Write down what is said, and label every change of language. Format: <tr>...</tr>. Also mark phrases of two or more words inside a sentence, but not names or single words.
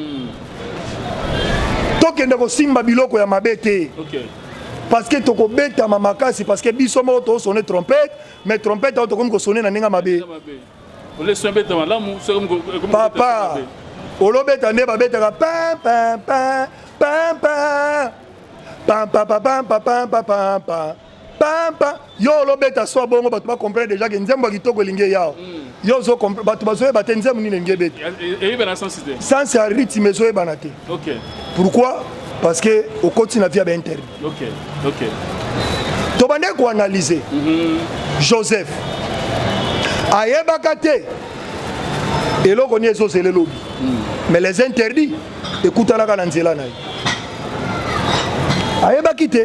<ln>Tokende kosimba biloko ya mabe te. OK.</ln> <fr>Parce que</fr> <ln>tokobeta makasi</ln> <fr>parce que</fr> <ln>biso moko tosone trompette mais trompette oyo tokomi kosone na ndenge mabe. Papa olobeta nde babetaka pam pam pam pam pam pam pam pam pam pam pam pam yo olobeta so bongo bato ba</ln> <fr>comprendre déjà</fr> <ln>que nzembo kitoko elingi yao yo zo bato bazoyeba te nzembo nini elingi ebeta eyebana</ln> <fr>sans idée</fr> <ln>sans ya rythme ezoyebana te. OK. Pourquoi?</ln> <fr>Parce que</fr> <ln>okoti na via ba interdit. OK. OK. Tobande ko analyser Joseph ayebaka te eloko ni ezozele lobi</ln> <fr>mais les interdits</fr> <ln>ekutanaka na nzela na ye ayebaki te.</ln>